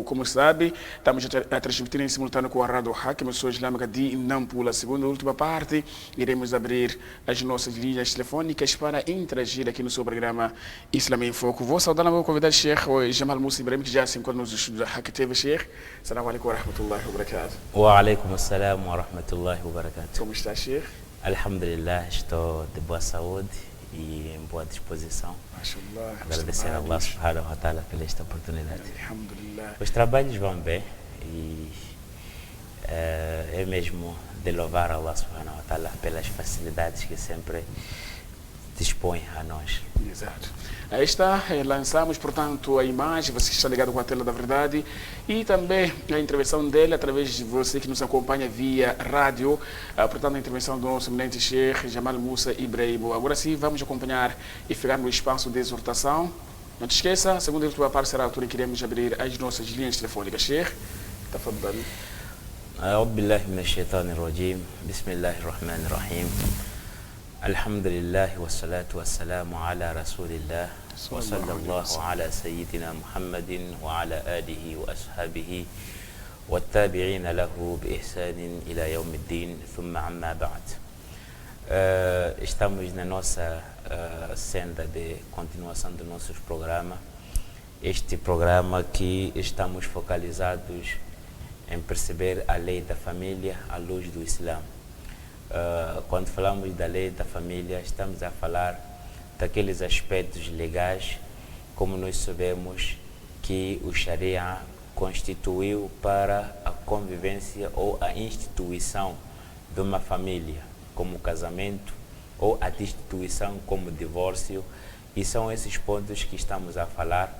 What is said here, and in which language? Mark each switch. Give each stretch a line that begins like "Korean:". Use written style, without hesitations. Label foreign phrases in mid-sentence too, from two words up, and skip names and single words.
Portuguese: Como sabe, estamos a transmitir em simultâneo com a Rádio Hak, emissora islâmica de Nampula. Segunda e última parte, iremos abrir as nossas linhas telefônicas para interagir aqui no seu programa Islam em Foco. Vou saudar o meu convidado, Sheikh Jamal Musa Ibrahim, que já se encontra nos estudos da Hak TV. Sheikh,
Arabic: السلام عليكم ورحمة الله وبركاته. وعليكم السلام ورحمة الله وبركاته.
Portuguese: Como está, Sheikh? Alhamdulillah, estou de boa saúde e em boa disposição. Mashallah, agradecer a Allah
Arabic: سبحانه وتعالى
Portuguese: pela esta oportunidade. Alhamdulillah. Os trabalhos vão bem e é mesmo de louvar a Allah
Arabic: سبحانه وتعالى
Portuguese: pelas facilidades que sempre dispõe a nós. Exato. Aí está, lançamos, portanto, a imagem, você que está ligado com a tela da verdade, e também a intervenção dele, através de você que nos acompanha via rádio, portanto, a intervenção do nosso eminente Sheikh Jamal Musa Ibrahim. Agora sim, vamos acompanhar e ficar no espaço de exortação. Não te esqueça, a segunda e última parte será a altura em que iremos abrir as nossas linhas telefônicas. Sheikh, tafadhal.
Arabic: أعوذ بالله من الشيطان الرجيم بسم الله الرحمن الرحيم الحمد لله والصلاة والسلام على رسول الله وصلى الله على سيدنا محمد وعلى آله وأصحابه والتابعين له بإحسان إلى يوم الدين ثم عما بعد.
Portuguese: Estamos na nossa senda de continuação do nosso programa. Este programa que estamos focalizados em perceber a lei da família à luz do Islã. Quando falamos da lei da família, estamos a falar daqueles aspectos legais, como nós sabemos que o Sharia constituiu para a convivência ou a instituição de uma família, como o casamento, ou a destituição como o divórcio, e são esses pontos que estamos a falar.